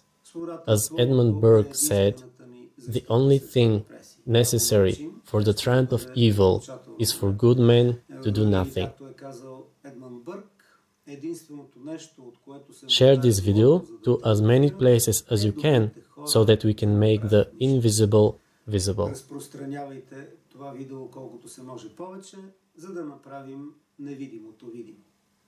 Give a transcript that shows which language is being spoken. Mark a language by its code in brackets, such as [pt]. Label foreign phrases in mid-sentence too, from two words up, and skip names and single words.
[en] As Edmund Burke said, the only thing necessary for the triumph of evil is for good men to do nothing. Share this video to as many places as you can so that we can make the invisible visible. [bg] Разпространявайте това видео колкото се може повече, за да направим невидимото видимо.